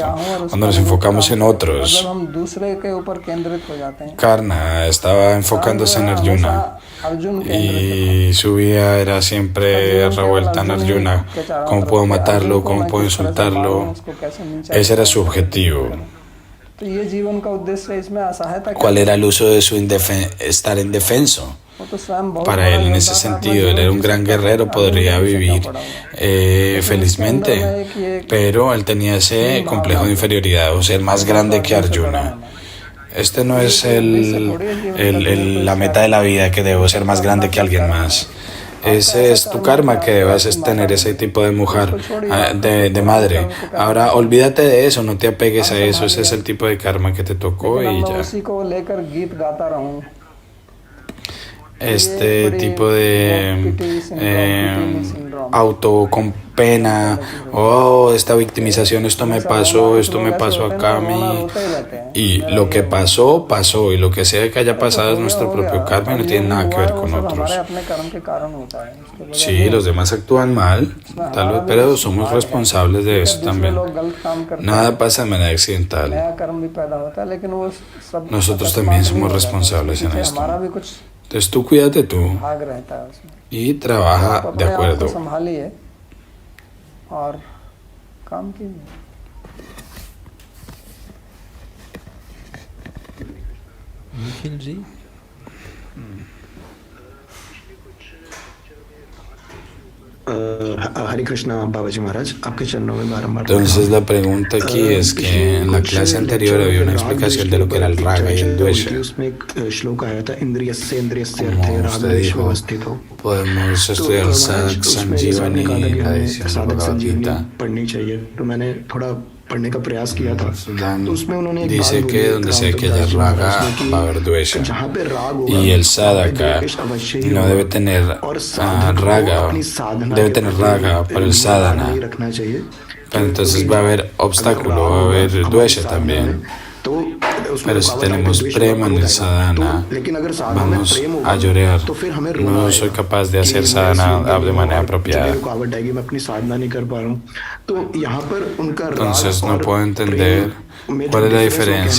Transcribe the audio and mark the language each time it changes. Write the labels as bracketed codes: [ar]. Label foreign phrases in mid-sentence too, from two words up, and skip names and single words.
[es] Cuando nos enfocamos en otros, Karna estaba enfocándose en Arjuna y su vida era siempre revuelta en Arjuna. ¿Cómo puedo matarlo? ¿Cómo puedo insultarlo? Ese era su objetivo. [hi] तो ये जीवन का उद्देश्य इसमें असहायता क्या [es] ¿Cuál era el uso de su estar indefenso? [hi] वो तो स्वयं बहुत [es] Para [hi] बड़ा [es] él en [hi] योद्धा [es] ese [hi] था, अपना [es] sentido, él [hi] जीवन [es] era un [hi] जी [es] gran [hi] सकता था, [es] guerrero, [hi] आगे [es] podría [hi] नहीं [es] vivir [hi] सकना पड़ा [es] felizmente, pero él tenía ese complejo de inferioridad, o ser más grande que Arjuna. Este no es la meta de la vida, que debo ser más grande que alguien más. Ese es tu karma, que debes tener ese tipo de mujer, de madre. Ahora, olvídate de eso, no te apegues a eso, ese es el tipo de karma que te tocó y ya. [hi] उसी को लेकर गीत गाता रहूं [es] Este tipo de auto con pena, oh, esta victimización, esto me pasó acá a mí, y lo que pasó, pasó, y lo que sea que haya pasado es nuestro propio karma y no tiene nada que ver con otros. Sí, los demás actúan mal, tal vez, pero somos responsables de eso también. Nada pasa de manera accidental. Nosotros también somos responsables en esto. Entonces tú cuídate tú y trabaja de acuerdo. [hi] और काम कीजिए निखिल जी हरे कृष्णा बाबाजी महाराज आपके चरणों में बारंबार [es] Entonces la pregunta aquí es que en la clase anterior había una explicación de lo que era el raga y el dvesha. [hi] उसमें एक श्लोक आया था इंद्रिय से [es] Como usted dijo, podemos estudiar el Sadak Sanjivani, la edición de Bhagavad Gita. [hi] पढ़नी चाहिए तो मैंने थोड़ा पढ़ने का प्रयास किया था तो उसमें उन्होंने एक [es] Dice [hi] बात [es] que [hi] बोली, [es] donde sea que haya raga va a haber dvesha. [hi] जहाँ पे राग होगा [es] Y el sadhaka no debe tener raga, debe tener raga para el sadhana. [hi] रखना चाहिए [es] Pero entonces va a haber obstáculo, va a haber dvesha también. Pero si tenemos prema en el sadhana, vamos a llorar. No soy capaz de hacer sadhana de manera apropiada. Entonces no puedo entender cuál es la diferencia.